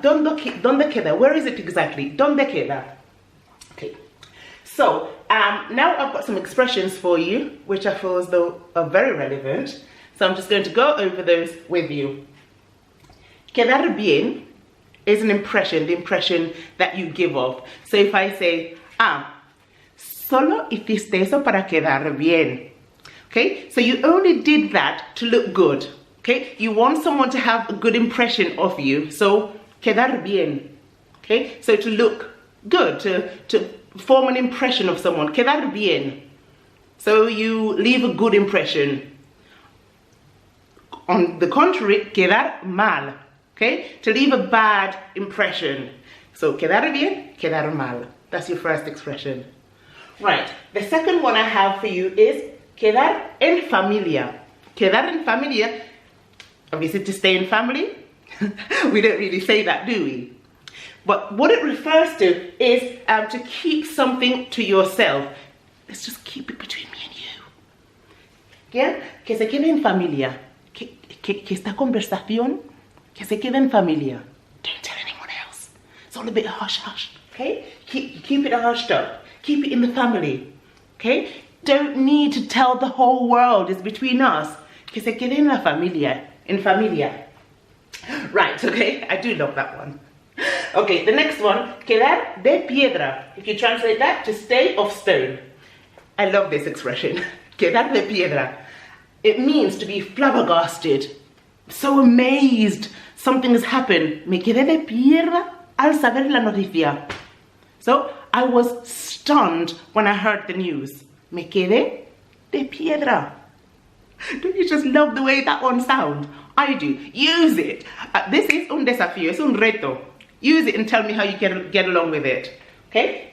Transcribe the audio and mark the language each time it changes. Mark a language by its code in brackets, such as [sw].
[es] ¿Dónde queda? [en] Where is it exactly? ¿Dónde queda? Okay. So, now I've got some expressions for you, which I feel as though are very relevant. So I'm just going to go over those with you. Quedar bien is an impression, the impression that you give off. So if I say, [es] solo hiciste eso para quedar bien. [en] Okay, so you only did that to look good. Okay, you want someone to have a good impression of you. So, quedar bien. Okay, so to look good, to form an impression of someone. Quedar bien. So you leave a good impression. On the contrary, quedar mal. Okay, to leave a bad impression. So, quedar bien, quedar mal. That's your first expression. Right, the second one I have for you is quedar en familia. Quedar en familia, obviously to stay in family. We don't really say that, do we? But what it refers to is to keep something to yourself. Let's just keep it between me and you. [es] Yeah? Que se quede en familia. Que esta conversación, que se quede en familia. [en] Don't tell anyone else. It's all a bit hush-hush. Okay? Keep it hushed up. Keep it in the family. Okay? Don't need to tell the whole world. It's between us. [es] Que se quede en la familia. [en] En familia. Right, okay? I do love that one. Okay, the next one. Quedar de piedra. If you translate that, to stay of stone. I love this expression. Quedar de piedra. It means to be flabbergasted, so amazed, something has happened. [es] Me quedé de piedra al saber la noticia. [en] So I was stunned when I heard the news. [es] Me quedé de piedra. [en] Don't you just love the way that one sounds? I do. Use it. This is [es] un desafío, es un reto. [en] Use it and tell me how you get along with it. Okay?